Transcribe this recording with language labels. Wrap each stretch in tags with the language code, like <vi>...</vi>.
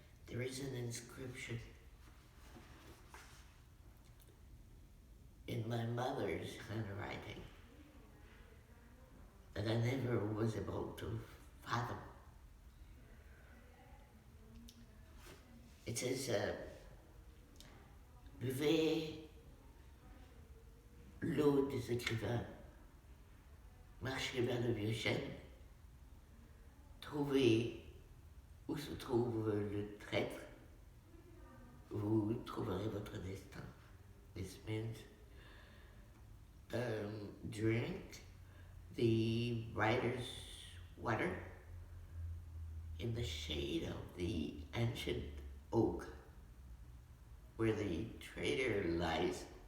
<en>There is an inscription in my mother's handwriting that I never was able to fathom.</en> <fr>It says, buvez l'eau des écrivains, marchez vers le vieux chêne, trouvez où se trouve le traître, vous trouverez votre destin.</fr> <en>This means drink the writer's water in the shade of the ancient oak where the traitor lies.</en>